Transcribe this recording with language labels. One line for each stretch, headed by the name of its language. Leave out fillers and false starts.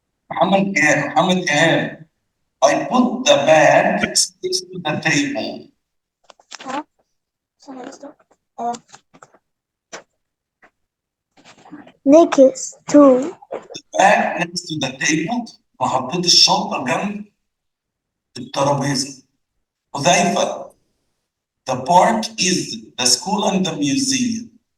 Arabic: محمد إيهاب.
English: I put the bag next to the table. Next to The bag next to the table.
Arabic: وحطيت الشنطة جنب الترابيزة. حذيفة.
English: The park is the school and the museum.